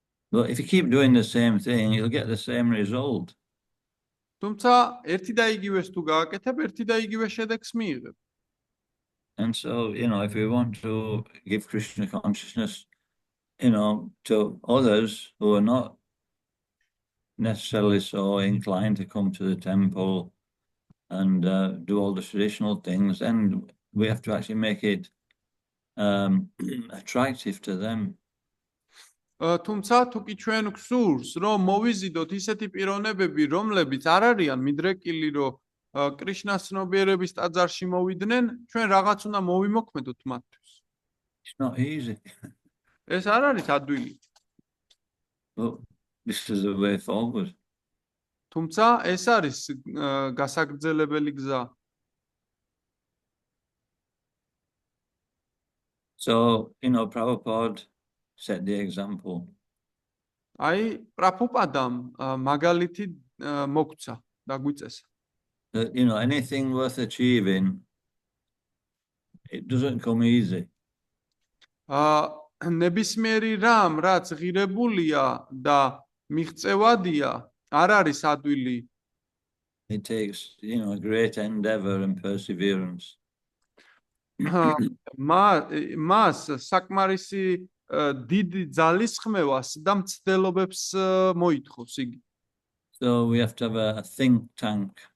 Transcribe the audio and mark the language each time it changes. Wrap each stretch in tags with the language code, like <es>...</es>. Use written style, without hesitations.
<en>But if you keep doing the same thing, you'll get the same result.</en> <ka>თუმცა ერთი და იგივეს თუ გააკეთებ, ერთი და იგივე შედეგს მიიღებ.</ka> <en>And so, you know, if we want to give Krishna consciousness, you know, to others who are not necessarily so inclined to come to the temple and do all the traditional things, then we have to actually make it attractive to them.</en> <ka>თუმცა თუ კი ჩვენ გვსურს, რომ მოვიზიდოთ ისეთი პიროვნებები, რომლებიც არ არიან მიდრეკილი, რომ კრიშნას ცნობიერების ტაძარში მოვიდნენ, ჩვენ რაღაც უნდა მოვიმოქმედოთ მათთვის.</ka> <en>It's not easy.</en> <ka>ეს არ არის ადვილი.</ka> <en>But this is the way forward.</en> <ka>თუმცა ეს არის გასაგრძელებელი გზა.</ka> <en>So, you know, Prabhupada set the example.</en> <ka>აი, პრაბჰუპადამ მაგალითი მოგცა და გვიწესა.</ka> <en>That, you know, anything worth achieving, it doesn't come easy.</en> <ka>ნებისმიერი რამ, რაც ღირებულია და მიღწევადია, არ არის ადვილი.</ka> <en>It takes, you know, a great endeavor and perseverance.</en> <ka>მას საკმარისი დიდი ძალისხმევას და მცდელობებს მოითხოვს იგი.</ka> <en>So we have to have a think tank.</en>